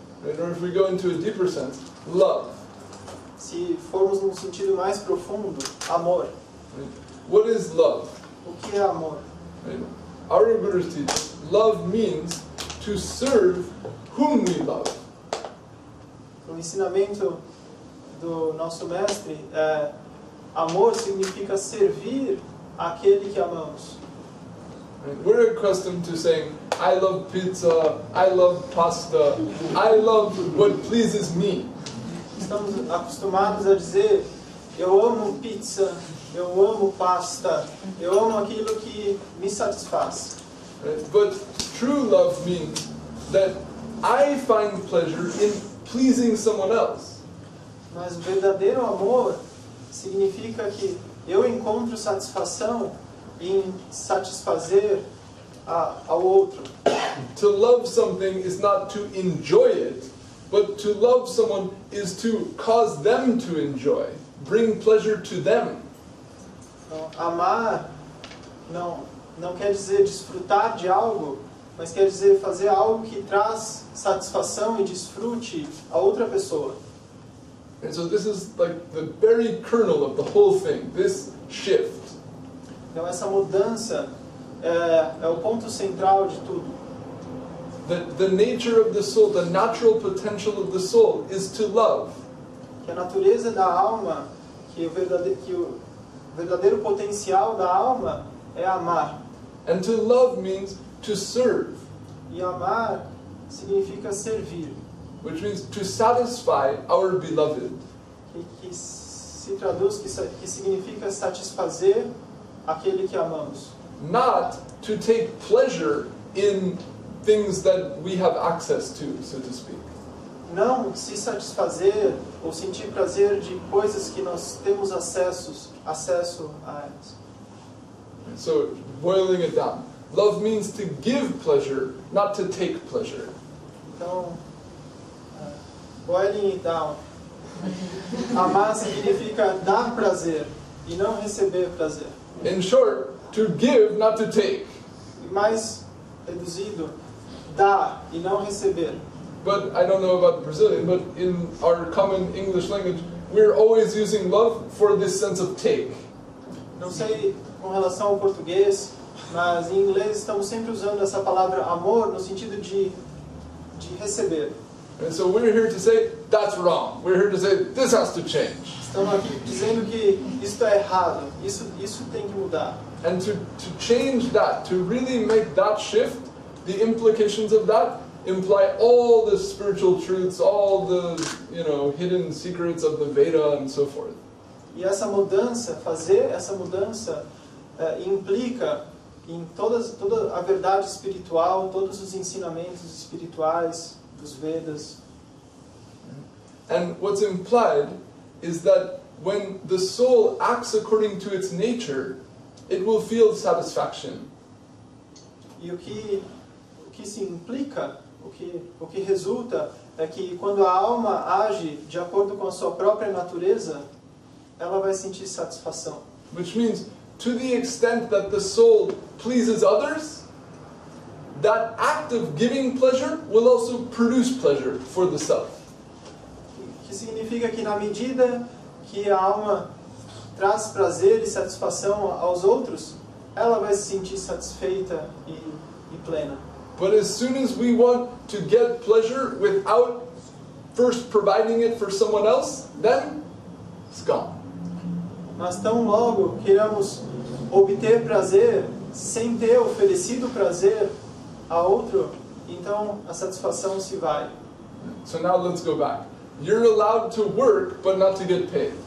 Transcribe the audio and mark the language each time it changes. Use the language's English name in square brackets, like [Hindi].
[English] Or if we go into a deeper sense, love. [Portuguese] Se formos num sentido mais profundo, amor. [English] What is love? [Portuguese] O que é amor? [English] Our Gurus teach, love means to serve whom we love. [Portuguese] O ensinamento do nosso mestre é: amor significa servir aquele que amamos. [English] We're accustomed to saying, I love pizza, I love pasta, I love what pleases me. [Portuguese] Estamos acostumados a dizer: eu amo pizza, eu amo pasta, eu amo aquilo que me satisfaz. [English] But true love means that I find pleasure in pleasing someone else. [Portuguese] Mas o verdadeiro amor significa que eu encontro satisfação em satisfazer ao outro. [English] To love something is not to enjoy it, but to love someone is to cause them to enjoy, bring pleasure to them. [Portuguese] Então, amar não quer dizer desfrutar de algo, mas quer dizer fazer algo que traz satisfação e desfrute a outra pessoa. [English] And so this is like the very kernel of the whole thing, this shift. [Portuguese] Então essa mudança é o ponto central de tudo. [English] The nature of the soul, the natural potential of the soul is to love. [Portuguese] Que a natureza da alma, que o verdadeiro potencial da alma é amar. [English] And to love means to serve. [Portuguese] E amar significa servir. [English] Which means to satisfy our beloved. [Portuguese] Que se traduz, que significa satisfazer aquele que amamos. [English] Not to take pleasure in things that we have access to, so to speak. [Portuguese] Não se satisfazer ou sentir prazer de coisas que nós temos acesso a elas. [English] So, boiling it down, love means to give pleasure, not to take pleasure. Então, boiling it down. [Portuguese] Amar significa dar prazer e não receber prazer. [English] In short, to give, not to take. [Portuguese] E mais reduzido, dar e não receber. [English] But I don't know about the Brazilian, but in our common English language, we're always using love for this sense of take. [Portuguese] Não sei com relação ao português, mas em inglês estamos sempre usando essa palavra amor no sentido de receber. [English] And so we're here to say, that's wrong. We're here to say, this has to change. [Portuguese] Estamos aqui dizendo que isso é errado, isso tem que mudar. [English] And to change that, to really make that shift, the implications of that imply all the spiritual truths, all the hidden secrets of the Veda and so forth. [Portuguese] E essa mudança, fazer essa mudança, implica em toda a verdade espiritual, todos os ensinamentos espirituais dos Vedas. [English] And what's implied is that when the soul acts according to its nature, it will feel satisfaction. [Portuguese] E o que se implica, o que resulta é que quando a alma age de acordo com a sua própria natureza, ela vai sentir satisfação. [English] Which means, to the extent that the soul pleases others, that act of giving pleasure will also produce pleasure for the self. [Portuguese] Que significa que na medida que a alma traz prazer e satisfação aos outros, ela vai se sentir satisfeita e plena. [English] But as soon as we want to get pleasure without first providing it for someone else, then it's gone. [Portuguese] Mas tão logo queiramos obter prazer sem ter oferecido prazer a outro, então a satisfação se vai. [English] So now let's go back. You're allowed to work, but not to get paid.